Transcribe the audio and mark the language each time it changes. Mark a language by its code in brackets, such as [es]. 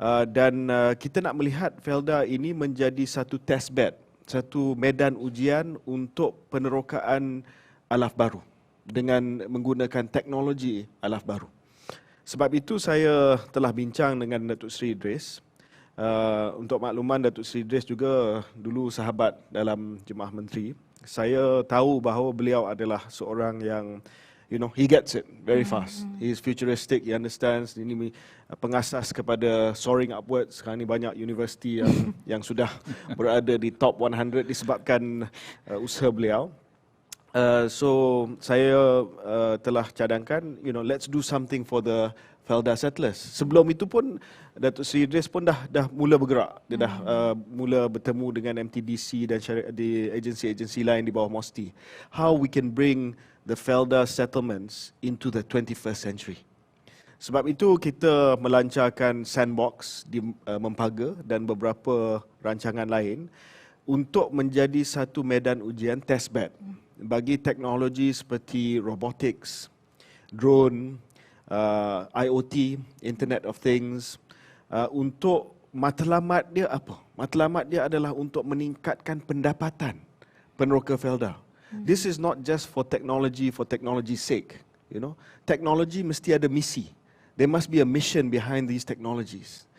[ms] Dan kita nak melihat Felda ini menjadi satu test bed, satu medan ujian untuk penerokaan alaf baru dengan menggunakan teknologi alaf baru. Sebab itu saya telah bincang dengan Datuk Seri Idris. Untuk makluman, Datuk Seri Idris juga dulu sahabat dalam Jemaah Menteri. Saya tahu bahawa beliau adalah seorang yang, [en] he gets it very fast. He is futuristic, he understands. [ms] Ini pengasas kepada soaring upwards. Sekarang ini banyak universiti yang sudah berada di top 100 disebabkan usaha beliau. [en] So [ms] saya telah cadangkan, [en] let's do something for the Felda settlers. [ms] Sebelum itu pun Datuk Seri Idris pun dah mula bergerak. Dia dah mula bertemu dengan MTDC dan di agensi-agensi lain di bawah MOSTI. [en] How we can bring the Felda settlements into the 21st century. [ms] Sebab itu kita melancarkan sandbox di Mempaga dan beberapa rancangan lain untuk menjadi satu medan ujian test bed bagi teknologi seperti robotics, drone, IoT, Internet of Things. Untuk matlamat dia apa? Matlamat dia adalah untuk meningkatkan pendapatan peneroka Felda. [en] This is not just for technology's sake. [ms] Teknologi mesti ada misi. [en] There must be a mission behind these technologies.